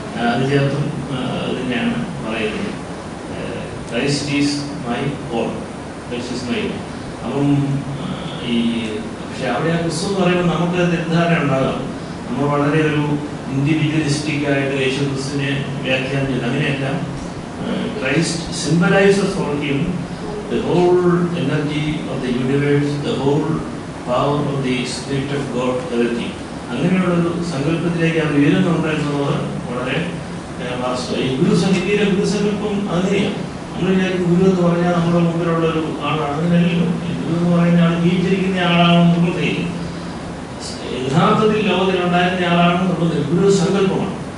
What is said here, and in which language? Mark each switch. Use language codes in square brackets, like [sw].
[ml] അത് ചേർത്തും അത് തന്നെയാണ് പറയുന്നത്. [en] Christ is my all, [ml] Christ is my all. അപ്പം ഈ പക്ഷെ അവിടെ ആ ക്രിസ്തു എന്ന് പറയുമ്പോൾ നമുക്ക് തെറ്റിദ്ധാരണ ഉണ്ടാകാം. നമ്മൾ വളരെ ഒരു ഇൻഡിവിജ്വലിസ്റ്റിക് ആയിട്ട് യേശു ക്രിസ്തുവിനെ വ്യാഖ്യാനം ചെയ്ത് അങ്ങനെയല്ല. [en] Christ symbolises for him the whole energy of the universe, the whole power of the Spirit of God, everything. [ml] അങ്ങനെയുള്ളൊരു സങ്കല്പത്തിലേക്ക് അവർ ഉയരുന്നുണ്ട് എന്നുള്ളത് വളരെ വാസ്തവം. ഈ ഇന്ത്യയിലെ ഗുരുസങ്കല്പം അങ്ങനെയാണ്. നമ്മൾ വിചാരിക്കും ഗുരു എന്ന് പറഞ്ഞാൽ നമ്മുടെ മുമ്പിലുള്ള ഒരു ആളാണ്. അങ്ങനെയല്ലോ. ഗുരു എന്ന് പറയുന്ന ആൾ ജീവിച്ചിരിക്കുന്ന ആളാണെന്ന് നമ്മൾ തെളിയിക്കും. യഥാർത്ഥത്തിൽ ലോകത്തിലുണ്ടായിരുന്ന ആളാണെന്നുള്ളത് ഗുരു സങ്കല്പമാണ്.